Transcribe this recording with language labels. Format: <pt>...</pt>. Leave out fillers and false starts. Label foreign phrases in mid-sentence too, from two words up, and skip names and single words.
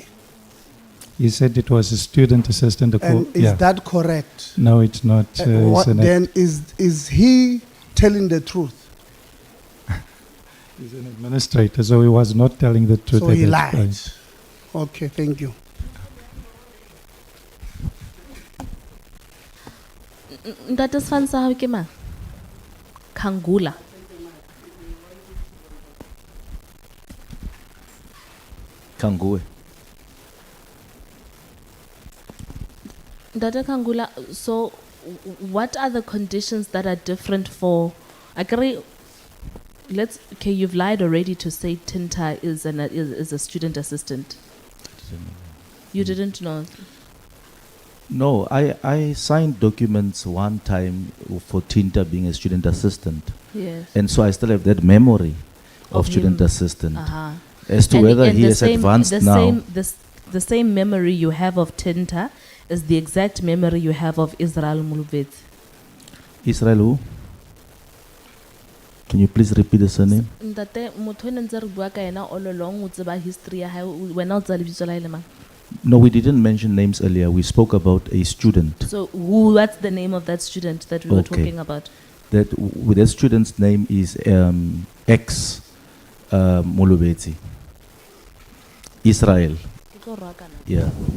<en>He said it was a student assistant. And is that correct? No, it's not. Then is he telling the truth? He's an administrator, so he was not telling the truth. So at he that lied. point. Okay, thank you.</en> <st>Ntate Sifane sa hao ke mang? Kangula. Kangue. Ntate Kangula,</st> <en>so what are the conditions that are different for, okay, you've lied already to say Tinta is a student assistant. You didn't know? No, I signed documents one time for Tinta being a student assistant. Yes. And so I still have that memory of student him. assistant. Uh-huh. As to whether he has advanced now. The same memory you have of Tinta is the exact memory you have of Israel Mulubetsi. Israel who? Can you please repeat the surname?</en> <st>Ntate motho ne ntse re bua ka ena</st> <en>all along</en> <st>o tseba history ya hae wena o tsa lebitso la hae le mang?</st> <en>No, we didn't mention names earlier. We spoke about a student. So what's the name of that student that we were talking about? That student's name is X Mulubetsi. Israel. Yeah.</en>